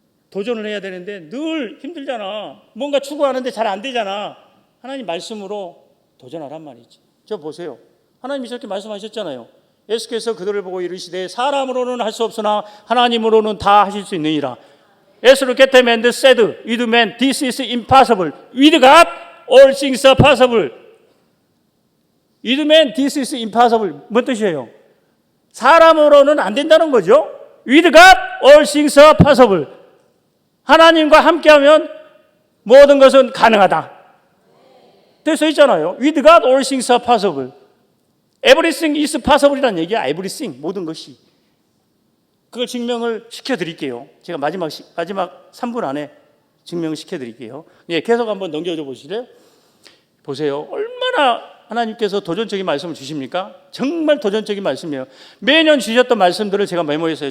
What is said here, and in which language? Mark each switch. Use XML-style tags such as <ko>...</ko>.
<ko>도전을 해야 되는데 늘 힘들잖아. 뭔가 추구하는데 잘 안 되잖아. 하나님 말씀으로 도전하란 말이지. 저 보세요. 하나님이 저렇게 말씀하셨잖아요. 예수께서 그들을 보고 이르시되 사람으로는 할 수 없으나 하나님으로는 다 하실 수 있느니라.</ko> <en>As look at the man that said, with man this is impossible. With God all things are possible. With man this is impossible.</en> <ko>뭔 뜻이에요? 사람으로는 안 된다는 거죠.</ko> <en>With God all things are possible.</en> <ko>하나님과 함께하면 모든 것은 가능하다. 써 있잖아요.</ko> <en>With God all things are possible. Everything is possible</en> <ko>이라는 얘기야. Everything, 모든 것이. 그걸 증명을 시켜드릴게요. 제가 마지막 3분 안에 증명시켜드릴게요. 예, 계속 한번 넘겨줘 보실래요? 보세요. 얼마나 하나님께서 도전적인 말씀을 주십니까? 정말 도전적인 말씀이에요. 매년 주셨던 말씀들을 제가 메모했어요.</ko>